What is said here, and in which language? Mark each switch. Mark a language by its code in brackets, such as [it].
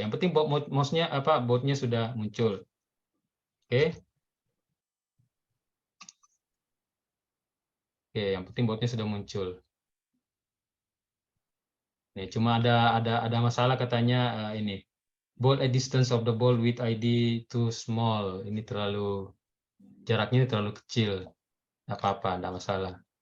[id] Yang penting mouse-nya bautnya sudah muncul. Oke. Oke, yang penting bautnya sudah muncul. Nih, cuma ada masalah katanya ini. [en] Bolt at distance of the ball with ID too small. [id] Ini jaraknya terlalu kecil. Enggak apa-apa, enggak masalah.